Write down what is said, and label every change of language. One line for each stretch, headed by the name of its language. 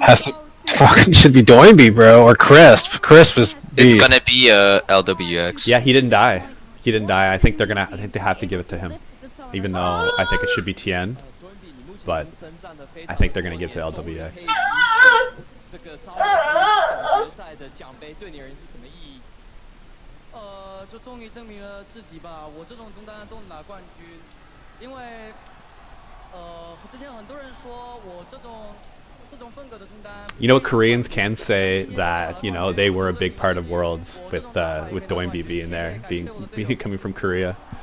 English: Has to fucking should be Doinby, bro, or Crisp. Crisp is. It's gonna be LWX. Yeah, he didn't die. He didn't die. I think they have to give it to him, even though I think it should be Tien. But I think they're gonna give it to LWX.
Chinese: 这个招决赛的奖杯对你而言是什么意义？就终于证明了自己吧。我这种中单都能拿冠军，因为之前很多人说我这种风格的中单。
English: You know what, Koreans can say that they were a big part of Worlds with Doinby being there, being coming from Korea.